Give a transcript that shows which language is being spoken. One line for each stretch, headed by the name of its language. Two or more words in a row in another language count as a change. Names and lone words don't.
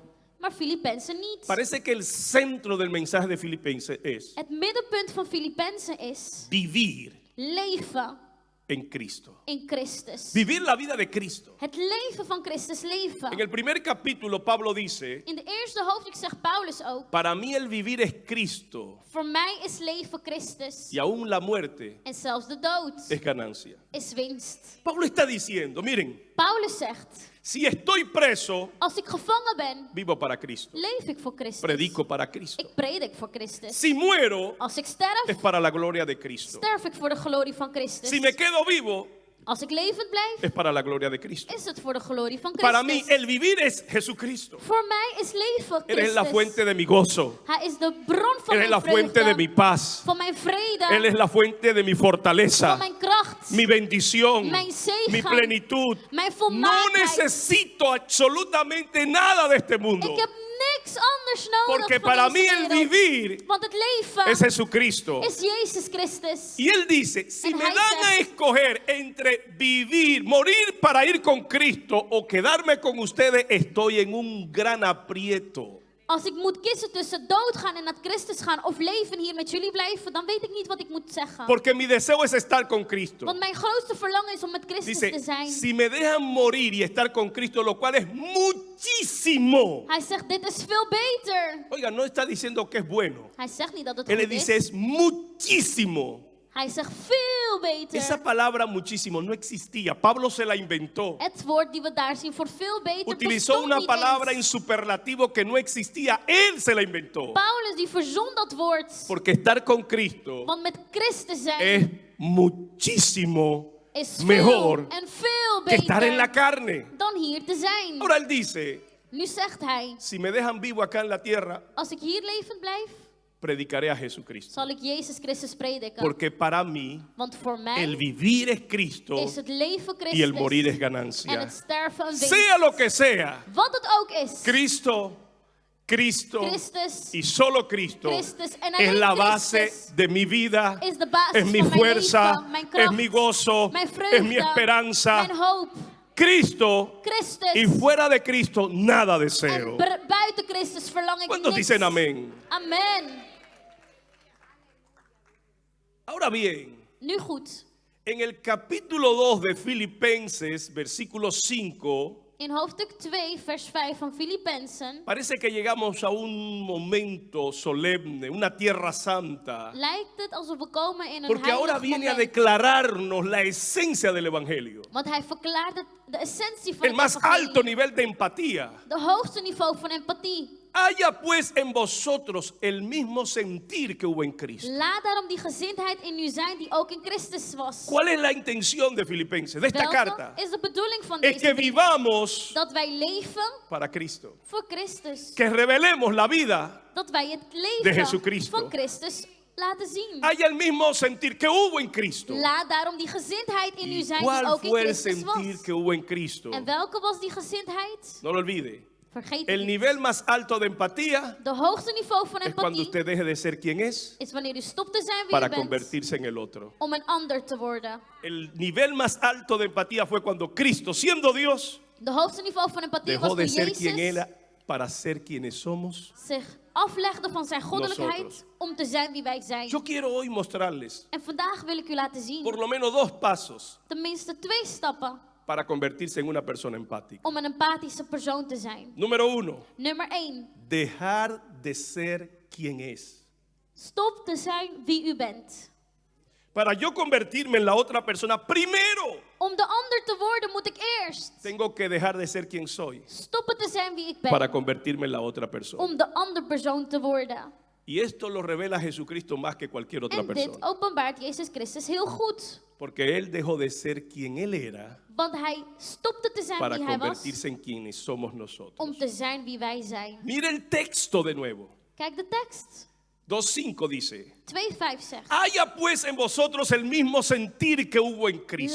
Dutch: Maar Filippenzen niet.
Spanish: Parece que el centro del mensaje de Filipenses es
Dutch: Het middenpunt van Filippenzen is
Spanish: vivir
Dutch: leven
Spanish: en Cristo.
Dutch: in Christus.
Spanish: Vivir la vida de Cristo.
Dutch: Het leven van Christus leven.
Spanish: En el primer capítulo Pablo dice,
Dutch: In de eerste hoofdstuk zegt Paulus ook:
Spanish: para mí el vivir es Cristo
Dutch: voor mij is leven Christus.
Spanish: y aún la muerte
Dutch: En zelfs de dood
Spanish: es ganancia.
Dutch: is winst.
Spanish: Pablo está diciendo, miren,
Dutch: Paulus zegt:
Spanish: si estoy preso,
Dutch: als ik gevangen ben,
Spanish: vivo para Cristo.
Dutch: leef ik voor Christus.
Spanish: Predico para Cristo.
Dutch: Ik predik voor Christus.
Spanish: Si muero,
Dutch: Als ik
Spanish: es
Dutch: sterf,
Spanish: para la gloria de Cristo.
Dutch: sterf ik voor de glorie van Christus.
Spanish: Si me quedo vivo,
Dutch: Als ik levend blijf,
Spanish: es para la gloria de Cristo.
Dutch: is het voor de glorie van
Spanish: Para mí
Dutch: Christus.
Spanish: el vivir es Jesucristo.
Dutch: Voor mij is leven
Spanish: Él es la
Dutch: Christus.
Spanish: fuente de mi gozo.
Dutch: Hij is de bron van
Spanish: Él es
Dutch: mijn
Spanish: la fuente de
Dutch: vreugde,
Spanish: mi paz.
Dutch: van mijn vrede,
Spanish: Él es la fuente de mi
Dutch: van
Spanish: fortaleza,
Dutch: mijn kracht,
Spanish: mi bendición,
Dutch: mijn zegen,
Spanish: mi plenitud.
Dutch: mijn
Spanish: No
Dutch: volmaaktheid.
Spanish: necesito absolutamente nada de este mundo.
Dutch: Ik heb niks anders nodig
Spanish: Porque
Dutch: van
Spanish: para mí
Dutch: deze
Spanish: el
Dutch: wereld.
Spanish: vivir
Dutch: Want het leven
Spanish: es Jesucristo.
Dutch: is Jezus Christus.
Spanish: Y él dice, si
Dutch: En
Spanish: me
Dutch: hij
Spanish: dan a
Dutch: zegt-
Spanish: escoger entre vivir, morir para ir con Cristo o quedarme con ustedes, estoy en un gran aprieto.
Dutch: Als ik moet kiezen tussen doodgaan en naar Christus gaan of leven hier met jullie blijven, dan weet ik niet wat ik moet zeggen.
Spanish: Porque mi deseo es estar con Cristo.
Dutch: Want mijn grootste verlangen is om met Christus te
Spanish: Dice,
Dutch: zijn.
Spanish: si me dejan morir y estar con Cristo, lo cual es muchísimo.
Dutch: Hij zegt, dit is veel beter.
Spanish: Oiga, no está diciendo que es bueno.
Dutch: Hij zegt niet dat het
Spanish: Él le
Dutch: goed
Spanish: dice
Dutch: is.
Spanish: es muchísimo.
Dutch: Hij zegt veel beter.
Spanish: Esa palabra muchísimo no existía. Pablo se la inventó.
Dutch: Het woord die we daar zien voor veel beter
Spanish: Utilizó
Dutch: bestond
Spanish: una
Dutch: niet
Spanish: palabra en
Dutch: eens.
Spanish: superlativo que no existía. Él se la inventó.
Dutch: Paulus die verzon dat woord.
Spanish: Porque estar con Cristo
Dutch: Want met Christus zijn
Spanish: es muchísimo
Dutch: is veel
Spanish: mejor
Dutch: en veel
Spanish: que estar en la
Dutch: beter
Spanish: carne.
Dutch: dan hier te zijn.
Spanish: Ahora él dice,
Dutch: Nu zegt hij,
Spanish: si me dejan vivo acá en la tierra,
Dutch: als ik hier levend blijf,
Spanish: predicaré a Jesucristo.
Dutch: zal ik Jezus Christus prediken.
Spanish: Porque para mí,
Dutch: Want voor
Spanish: el
Dutch: mij
Spanish: vivir es Cristo
Dutch: is het leven
Spanish: y el morir es
Dutch: Christus en
Spanish: ganancia.
Dutch: het sterven een
Spanish: Sea
Dutch: winst.
Spanish: lo que sea,
Dutch: Wat het ook is.
Spanish: Cristo, Cristo
Dutch: Christus,
Spanish: y solo Cristo
Dutch: Christus en
Spanish: es
Dutch: alleen
Spanish: la base
Dutch: Christus
Spanish: de mi vida,
Dutch: is de basis
Spanish: es mi
Dutch: van mijn
Spanish: fuerza,
Dutch: leven, mijn
Spanish: es
Dutch: kracht,
Spanish: mi gozo,
Dutch: mijn
Spanish: es
Dutch: vreugde,
Spanish: mi esperanza.
Dutch: mijn hoop.
Spanish: Cristo
Dutch: Christus.
Spanish: y fuera de Cristo nada
Dutch: En
Spanish: deseo.
Dutch: buiten Christus verlang ik
Spanish: ¿Cuántos
Dutch: niks.
Spanish: dicen amén?
Dutch: Amen.
Spanish: Ahora bien,
Dutch: Nu goed.
Spanish: en el capítulo 2 de Filipenses, versículo 5,
Dutch: In hoofdstuk 2, vers 5 van Filippenzen
Spanish: parece que llegamos a un momento solemne, una tierra santa,
Dutch: lijkt het alsof we komen in een
Spanish: porque ahora
Dutch: heilig
Spanish: viene a
Dutch: moment.
Spanish: declararnos la esencia del Evangelio,
Dutch: Want hij verklaart de essentie van
Spanish: el
Dutch: het
Spanish: más
Dutch: evangelie.
Spanish: alto nivel de empatía.
Dutch: De hoogste niveau van empathie.
Spanish: Haya pues en vosotros el mismo sentir que hubo en Cristo.
Dutch: Laat daarom die gezindheid in u zijn die ook in Christus was.
Spanish: ¿Cuál es la intención de Filipenses, de esta
Dutch: Welke
Spanish: carta?
Dutch: is de bedoeling van
Spanish: Es
Dutch: deze
Spanish: que
Dutch: brief?
Spanish: vivamos
Dutch: Dat wij leven
Spanish: para Cristo,
Dutch: voor Christus.
Spanish: que revelemos la vida.
Dutch: Dat wij het
Spanish: de
Dutch: leven
Spanish: Jesucristo.
Dutch: van Christus laten zien.
Spanish: Haya el mismo sentir que hubo en Cristo.
Dutch: Laat daarom die gezindheid in u
Spanish: ¿Y
Dutch: zijn die
Spanish: cuál
Dutch: ook in
Spanish: fue el
Dutch: Christus
Spanish: sentir
Dutch: was.
Spanish: que hubo en Cristo?
Dutch: En welke was die gezindheid?
Spanish: No lo olvide.
Dutch: Vergeet het
Spanish: El
Dutch: niet.
Spanish: nivel más alto de empatía
Dutch: De hoogste niveau van
Spanish: es cuando
Dutch: empathie
Spanish: usted deje de ser quien es
Dutch: is wanneer u stopt te zijn wie
Spanish: para
Dutch: u bent
Spanish: convertirse en el otro.
Dutch: om een ander te worden.
Spanish: El nivel más alto de empatía fue cuando Cristo, siendo Dios,
Dutch: De hoogste niveau van empathie was
Spanish: dejó de
Dutch: toen
Spanish: ser quien
Dutch: Jezus
Spanish: era para ser quienes somos.
Dutch: zich aflegde van zijn goddelijkheid
Spanish: Nosotros.
Dutch: om te zijn wie wij zijn.
Spanish: Yo quiero hoy mostrarles
Dutch: En vandaag wil ik u laten zien,
Spanish: por lo menos 2 pasos
Dutch: tenminste 2 stappen
Spanish: para convertirse en una persona empática.
Dutch: om een empathische persoon te zijn.
Spanish: Número 1,
Dutch: Nummer 1.
Spanish: dejar de ser quien es.
Dutch: Stop te zijn wie u bent.
Spanish: Para yo convertirme en la otra persona, primero
Dutch: Om de ander te worden moet ik eerst
Spanish: tengo que dejar de ser quien soy
Dutch: stoppen te zijn wie ik ben.
Spanish: para convertirme en la otra persona.
Dutch: Om de ander persoon te worden.
Spanish: Y esto lo revela Jesucristo más que cualquier otra
Dutch: En dit
Spanish: persona.
Dutch: openbaart Jezus Christus heel goed.
Spanish: Porque Él dejó de ser quien Él era
Dutch: Want hij stopte te zijn
Spanish: para
Dutch: wie hij was.
Spanish: convertirse en quienes somos nosotros.
Dutch: Om te zijn wie wij zijn.
Spanish: Mire el texto de nuevo.
Dutch: Kijk de tekst.
Spanish: 2:5 dice:
Dutch: 2:5 zegt.
Spanish: haya pues en vosotros el mismo sentir que hubo en Cristo,